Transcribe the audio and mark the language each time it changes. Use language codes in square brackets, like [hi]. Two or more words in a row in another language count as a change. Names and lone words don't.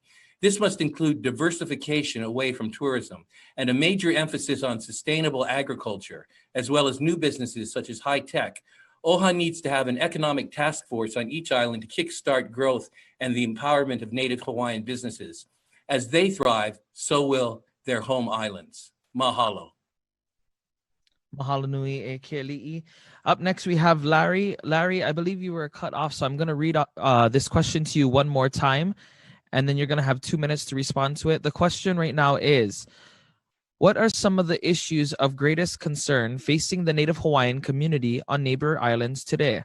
[en] This must include diversification away from tourism and a major emphasis on sustainable agriculture, as well as new businesses such as high tech. OHA needs to have an economic task force on each island to kickstart growth and the empowerment of Native Hawaiian businesses. As they thrive, so will their home islands. Mahalo. [haw] Mahalo nui e Keliʻi. [en] Up next, we have Larry. Larry, I believe you were cut off, so I'm going to read this question to you one more time, and then you're going to have 2 minutes to respond to it. The question right now is, what are some of the issues of greatest concern facing the Native Hawaiian community on neighbor islands today?